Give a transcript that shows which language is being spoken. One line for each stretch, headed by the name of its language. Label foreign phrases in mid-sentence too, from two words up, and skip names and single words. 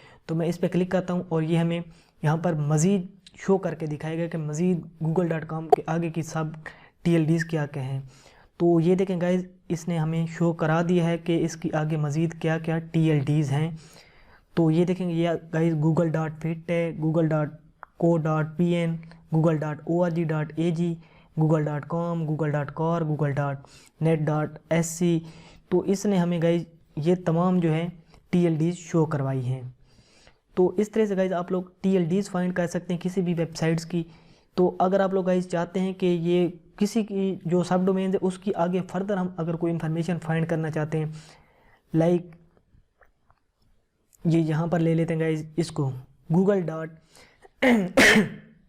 Urdu: تو میں اس پر کلک کرتا ہوں اور یہ ہمیں یہاں پر مزید شو کر کے دکھائے گا کہ مزید google.com کے آگے کی سب TLDs کیا کیا ہیں. تو یہ دیکھیں گائز، اس نے ہمیں شو کرا دیا ہے کہ اس کی آگے مزید کیا کیا TLDs ہیں. تو یہ دیکھیں گے یہ گائز google.fit ہے، google.co.pn, google.org.ag, google.com, google.core, google.net.sc। تو اس نے ہمیں گائز یہ تمام جو ہے
English: TLDs show
Urdu: کروائی ہیں. تو اس طرح سے گائز آپ لوگ
English: TLDs find
Urdu: کر سکتے ہیں کسی بھی ویب سائٹس کی. تو اگر آپ لوگ گائز چاہتے ہیں کہ یہ کسی کی جو
English: sub domain
Urdu: ہے اس کی آگے فردر ہم اگر کوئی
English: information find
Urdu: کرنا چاہتے ہیں، لائک یہ یہاں پر لے لیتے ہیں گائز اس کو google.org.ag.